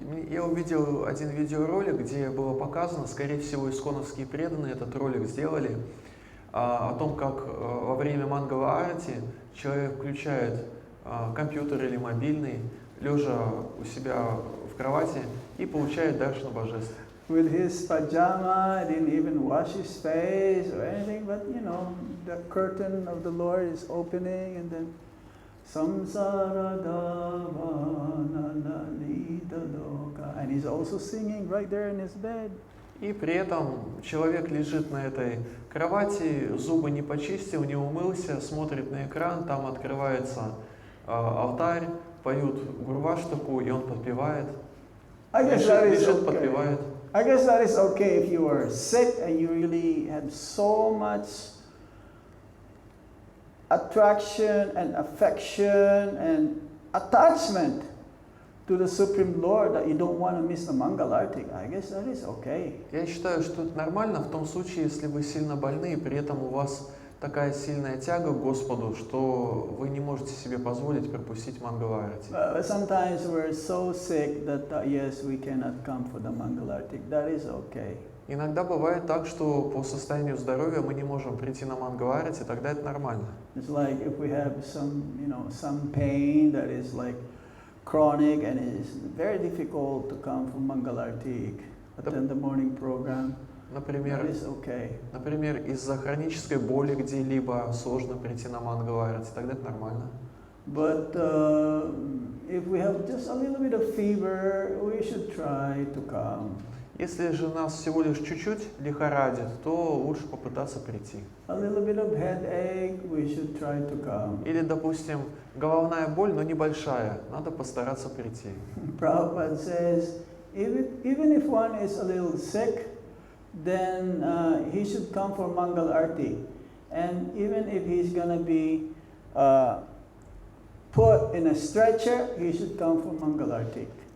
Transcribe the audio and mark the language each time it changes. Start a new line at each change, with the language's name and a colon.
Russian: Я увидел один видеоролик, где было показано, скорее всего, исконовские преданные этот ролик сделали, о том, как во время Мангала-арати человек включает компьютер или мобильный, лежа у себя в кровати, и получает даршану божеств.
English: With his pajama, didn't even wash his face or anything, but you know, the curtain of the Lord is opening, and then
Sanskrit: Samsara Davana Nidaloka,
English: and he's also singing right there in his bed.
Russian: И при этом человек лежит на этой кровати, зубы не почистил, не умылся, смотрит на экран, там открывается алтарь, поют гурваштаку, и он подпевает. Лежит, подпевает.
English: I guess that is okay if you are sick and you really have so much attraction and affection and attachment to the Supreme Lord that you don't want to miss the Mangalartik. I guess that is okay.
Russian: Я считаю, что это нормально в том случае, если вы сильно больны, и при этом у вас такая сильная тяга к Господу, что вы не можете себе позволить пропустить Мангала-арати.
English: Sometimes we're so sick that yes, we cannot come for the Mangalartik. That is okay.
Russian: Иногда бывает так, что по состоянию здоровья мы не можем прийти на Мангала-арати, тогда это нормально.
English: It's like if we have some, some pain that is like chronic and it is very difficult to come for Mangalartik, attend the morning program.
Russian: Например, из-за хронической боли где-либо сложно прийти на Мангала-арати, тогда это нормально.
English: But if we have just a little bit of fever, we should try to come.
Russian: Если же нас всего лишь чуть-чуть лихорадит, то лучше попытаться прийти.
English: A little bit of headache, we should try to come.
Russian: Или, допустим, головная боль, но небольшая, надо постараться прийти.
English: Prabhupada says, even if one is a little sick, then he should come for Mangal Arti. And even if he's going to be put in a stretcher, he should come for Mangal Arti.